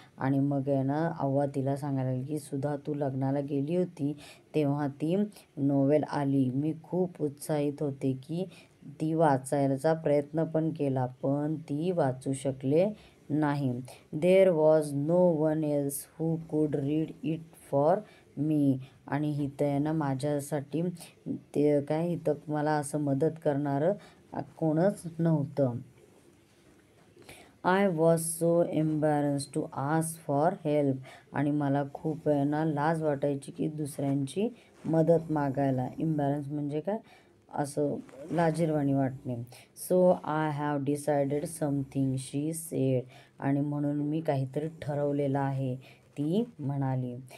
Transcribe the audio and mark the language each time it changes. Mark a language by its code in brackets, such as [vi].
[mr] आणि मग आहे ना अव्वा तिला सांगायला लागली की सुधा तू लग्नाला गेली होती तेव्हा ती नोवेल आली. मी खूप उत्साहित होते की ती वाचायचा प्रयत्न पण केला पण ती वाचू शकले नाही. [en] There was no one else who could read it for me. [mr] आणि इथं आहे ना माझ्यासाठी ते काय इथं मला असं मदत करणारं कोणच नव्हतं. [en] I was so embarrassed to ask for help. [mr] आणि मला खूप आहे ना लाज वाटायची की दुसऱ्यांची मदत मागायला. एम्बॅरन्स म्हणजे काय असं लाजिरवाणी वाटणे. [en] So I have decided something she said. [mr] आणि म्हणून मी काहीतरी ठरवलेलं आहे, ती म्हणाली.